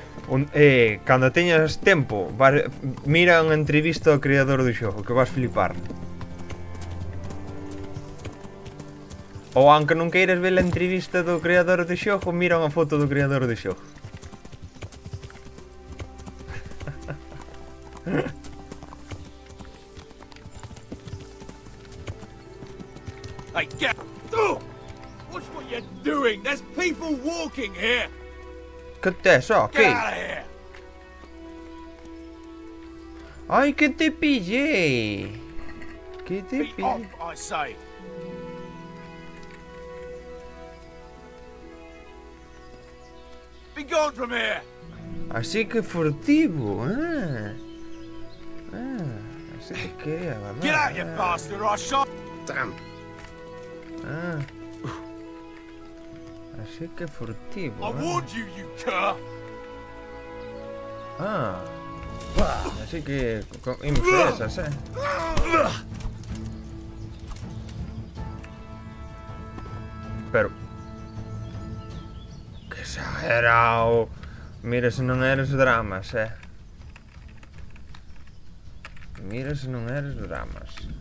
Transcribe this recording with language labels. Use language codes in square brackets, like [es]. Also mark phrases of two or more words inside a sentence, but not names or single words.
[gl] Cando teñas tempo, mira unha entrevista ao creador do xogo, que vas flipar. Ou aunque non queiras ver a entrevista do creador do xogo, mira unha foto do creador do xogo. [en] Hey, get... Oh! Watch what you're doing! There's people walking here! [gl] Que tes, ó, que? [en] Get out of here! [gl] Ai, que te pillei! Que te [en] Be [gl] pillei! [en] off, I say! Be gone from here! [es] Así que furtivo, así que quería, ¿verdad? [en] Get out, you bastard, or I shot... Damn. [es] Así que furtivo, [en] I warned you, you cur! [es] Así que impresas, Pero... [gl] Que exagerado. Mira se non eres dramas, Mira se non eres dramas.